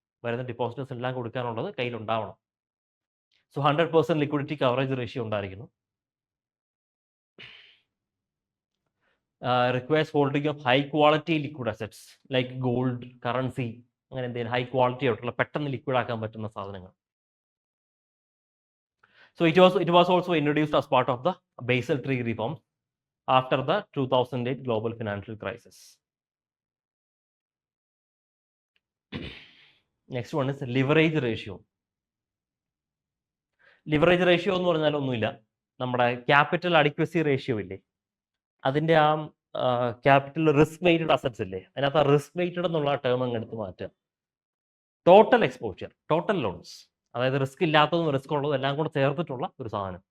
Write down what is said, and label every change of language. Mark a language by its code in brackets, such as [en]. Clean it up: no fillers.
[ml] വരുന്ന ഡിപ്പോസിറ്റേഴ്സ് എല്ലാം കൊടുക്കാനുള്ളത് കയ്യിലുണ്ടാവണം. സോ 100% ലിക്വിഡിറ്റി കവറേജ് റേഷ്യോ ഉണ്ടായിരിക്കുന്നു. [en] requires holding of high quality liquid assets like gold, currency, [ml] അങ്ങനെ എന്തെങ്കിലും ഹൈ ക്വാളിറ്റി ആയിട്ടുള്ള പെട്ടെന്ന് ലിക്വിഡ് ആക്കാൻ പറ്റുന്ന സാധനങ്ങൾ. [en] So it was also introduced as part of the Basel III reform after the 2008 global financial crisis. Next one is leverage ratio. [ml] Leverage ratio എന്ന് പറഞ്ഞാൽ ഒന്നുമില്ല, നമ്മുടെ ക്യാപിറ്റൽ അഡിക്വസി റേഷ്യോ ഇല്ലേ, അതിൻ്റെ ആ ക്യാപിറ്റൽ റിസ്ക് വെയ്റ്റഡ് അസറ്റ്സ് ഇല്ലേ, അതിനകത്ത് ആ റിസ്ക് വെയ്റ്റഡ് എന്നുള്ള ടേം അങ്ങ് എടുത്ത് മാറ്റുക. ടോട്ടൽ എക്സ്പോഷർ, ടോട്ടൽ ലോൺസ്, അതായത് റിസ്ക് ഇല്ലാത്തതും റിസ്ക് ഉള്ളതും എല്ലാം കൂടെ ചേർത്തിട്ടുള്ള ഒരു സാധനം.